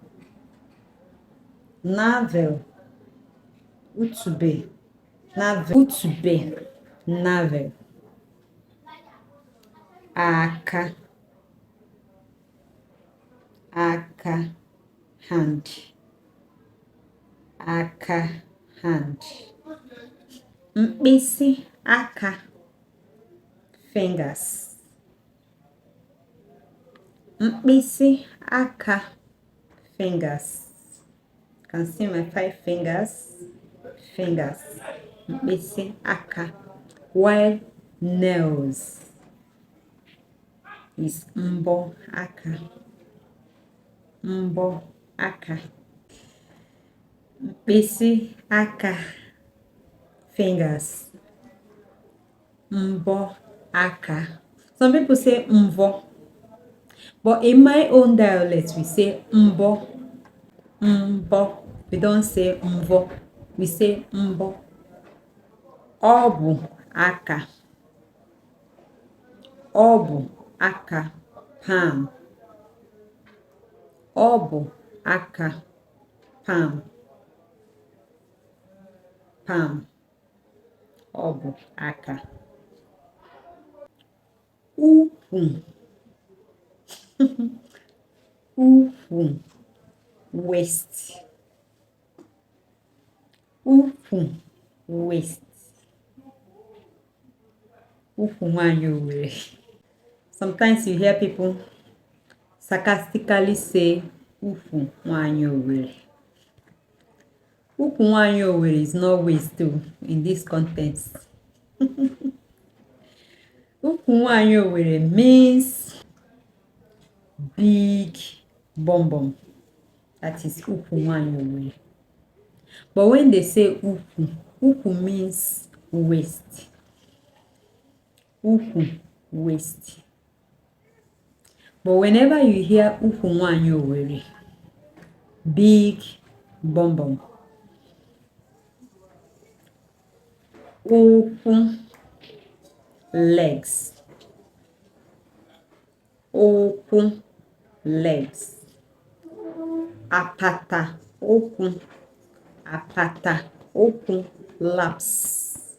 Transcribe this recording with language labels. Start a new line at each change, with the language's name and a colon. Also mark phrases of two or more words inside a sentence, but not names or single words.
English: Navel. Utube. Navel. Utube. Navel.
Igbo: Aka. Aka.
English: Hand. Aka. Hand.
Igbo: Mkpịsị aka.
English: Fingers.
Igbo: Mkpịsị aka.
English: Fingers. You can see my 5 fingers. Fingers.
Igbo: Mkpịsị aka.
English: While nails is
Igbo: mbọ aka. Mbọ aka. Mkpịsị aka.
English: Fingers.
Igbo: Mbọ aka.
English: Some people say mvo, but in my own dialect we say mbo. Mbo. We don't say mvo. We say mbo.
Igbo: Ọ bụ aka. Ọ bụ aka. Palm. Ọ bụ aka.
English: Palm. Palm.
Igbo: Ọ bụ aka. Ukwu. Ukwu.
English: Waist. Ukwu.
Igbo: Waist. Ukwu nwanyị Owerri.
English: Sometimes you hear people sarcastically say
Igbo: ukwu nwanyị Owerri. Ukwu nwanyị Owerri
English: is not waist too in this context.
Igbo: Ukwu nwanyị Owerri
English: means big bum bum. That is
Igbo: ukwu nwanyị Owerri.
English: But when they say ukwu, ukwu means waist. Ukwu, waist. But whenever you hear
Igbo: ukwu nwanyị Owerri,
English: big bum bum. Ukwu, legs. Ukwu, legs.
Igbo: Apata, ukwu. Apata, ukwu, laps.